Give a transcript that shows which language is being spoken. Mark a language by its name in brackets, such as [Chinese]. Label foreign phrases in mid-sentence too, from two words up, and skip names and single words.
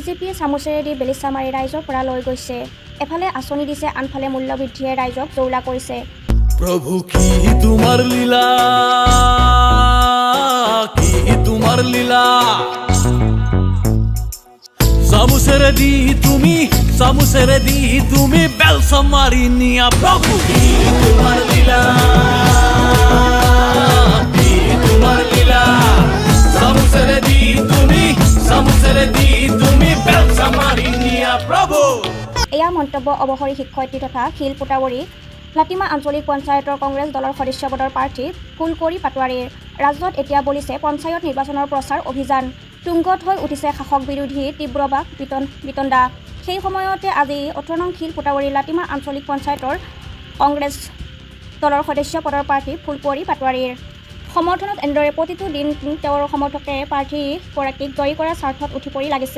[Assamese] বিজেপিয়ে চামুচেৰেদি বেলিচা মাৰি ৰাইজৰ পৰা লৈ গৈছে। এফালে আঁচনি দিছে, আনফালে মূল্য বৃদ্ধিয়ে ৰাইজক জৌলা কৰিছে। প্ৰভু কি তোমাৰ লীলা, কি তোমাৰ লীলা। চামুচেৰেদি তুমি বেলিচা মাৰি নিয়া। প্ৰভু কি তোমাৰ লীলা, কি তোমাৰ লীলা। চামুচেৰেদি তুমি বেলিচা মাৰি নিয়া। प्रभु এয়া মন্তব্য অৱসৰী শিক্ষয়িত্ৰী তথা শিল পোটাৱৰী লাটিমা আঞ্চলিক পঞ্চায়তৰ কংগ্ৰেছ দলৰ সদস্য পদৰ প্ৰাৰ্থী ফুলকৰী পাটোৱাৰীৰ। ৰাজ্যত এতিয়া বলিছে পঞ্চায়ত নিৰ্বাচনৰ প্ৰচাৰ অভিযান। তুংগত হৈ উঠিছে শাসক বিৰোধী তীব্ৰবাক বিতণ্ডা। সেই সময়তে আজি 18 নং শিল পোটাৱৰী লাটিমা আঞ্চলিক পঞ্চায়তৰ কংগ্ৰেছ দলৰ সদস্য পদৰ প্ৰাৰ্থী ফুলকৰী পাটোৱাৰীৰ সমৰ্থনত এনেদৰে প্ৰতিটো দিন তেওঁৰ সমৰ্থকে প্ৰাৰ্থীগৰাকীক জয়ী কৰাৰ স্বাৰ্থত উঠি পৰি লাগিছে।